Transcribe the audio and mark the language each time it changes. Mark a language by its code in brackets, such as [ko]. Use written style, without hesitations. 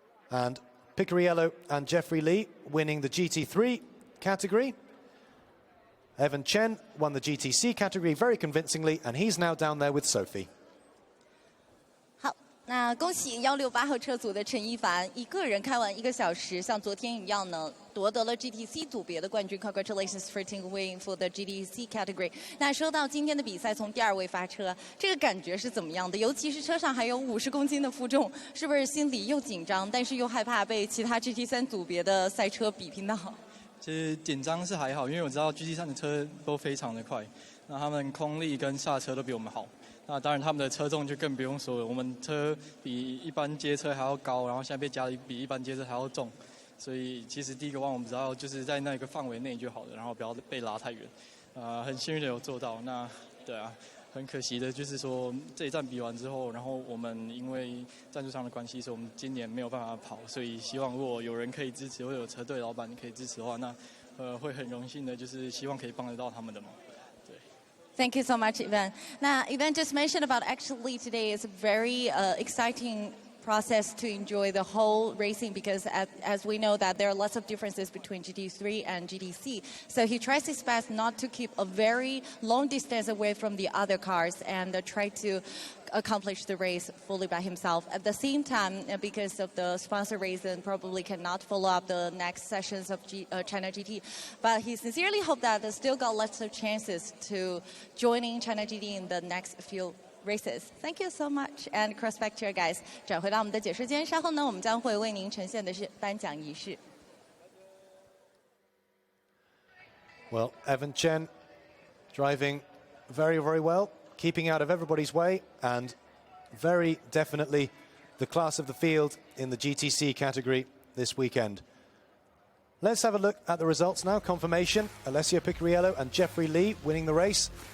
[en] And Picariello and Jeffrey Lee winning the GT3 category. Evan Chen won the GTC category very convincingly, and he's now down there with Sophie. [zh] 好，那恭喜168号车组的陈一凡，一个人开完1个小时，像昨天一样呢，夺得了 GTC 组别的冠军。 [en] Congratulations for taking win for the GTC category. [zh] 那说到今天的比赛，从第2位发车，这个感觉是怎么样的？尤其是车上还有50公斤的负重，是不是心里又紧张，但是又害怕被其他 GT3 组别的赛车比拼到？其实紧张是还好，因为我知道 GT3 的车都非常的快，那他们空力跟刹车都比我们好。那当然他们的车重就更不用说了，我们车比一般街车还要高，然后现在被加的比一般街车还要重，所以其实第一个弯我们只要就是在那个范围内就好了，然后不要被拉太远。很幸运的有做到。那对啊。很可惜的就是说这一站比完之后，然后我们因为赞助商的关系，所以我们今年没有办法跑，所以希望如果有人可以支持，或者有车队老板可以支持的话，那会很荣幸的，就是希望可以帮得到他们的忙。对。 [en] Thank you so much, Ivan. Now, Ivan just mentioned about actually today is a very exciting process to enjoy the whole racing, because as we know that there are lots of differences between GT3 and GTC. So he tries his best not to keep a very long distance away from the other cars and try to accomplish the race fully by himself. At the same time, because of the sponsor reason, probably cannot follow up the next sessions of China GT. But he sincerely hopes that they still got lots of chances to joining China GT in the next few races. Thank you so much, and cross back to you guys. [zh] 转回到我们的解说间，稍后呢，我们将会为您呈现的是颁奖仪式。 [en] Well, Evan Chen driving very, very well, keeping out of everybody's way, and very definitely the class of the field in the GTC category this weekend. Let's have a look at the results now. Confirmation: Alessio Picariello and Jeffrey Lee winning the race.